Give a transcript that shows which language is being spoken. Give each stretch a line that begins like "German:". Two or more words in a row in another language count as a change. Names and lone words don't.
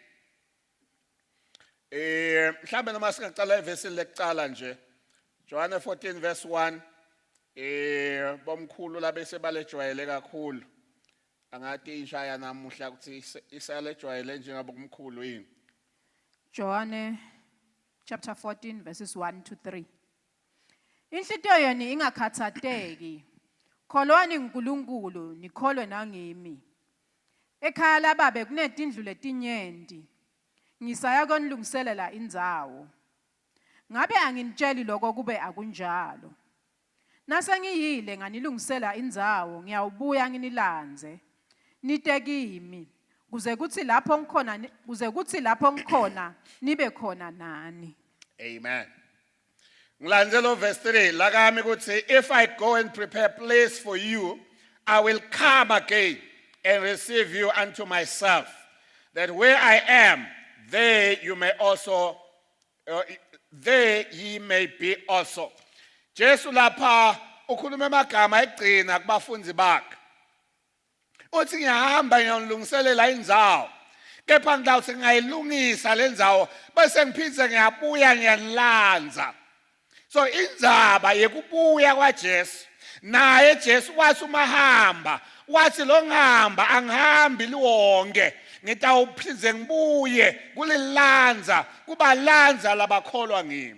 Swati: Mhlambe noma singaqala ivesi lekucala nje. Johana 14 verse 1 bomkhulu labese balejwayele kakhulu. Angathi ishaya namuhla ukuthi isalejwayele njengabo kumkhulu yini.
English: John chapter 14 verses 1 to 3.
Swati: Inhlitiyo yenu ingakhathateki. Kholwani uNkulunkulu nikholwe nangimi. Ekhaya lababe kunetindlu letinyenti. Ngisaya konilungiselela indzawo. Ngabe anginitsheli lokho kube akunjalo. Nase ngiyile nganilungisela indzawo ngiyawubuya nginilanze. Nite kimi kuze kuthi lapho ngikhona nibe khona nani. Amen. Ngilandela verse 3 lakami kuthi
English: if I go and prepare place for you I will come again and receive you unto myself that where I am there you may also there ye may be also.
Swati: Jesu lapha ukhuluma amagama egcina kubafundi bakhe. uthi ngiyahamba ngiyolungiselela indzawo kepha ngidawuthi ngayilungisa le ndzawo bese ngiphindze ngiyabuya ngiyanilanza. So indzaba yekubuya kwaJesu naye Jesu wathi umahamba wathi lo ngihamba angihambi liwonke ngitawuphindze ngibuye kulilanza kubalanza labakholwa ngimi.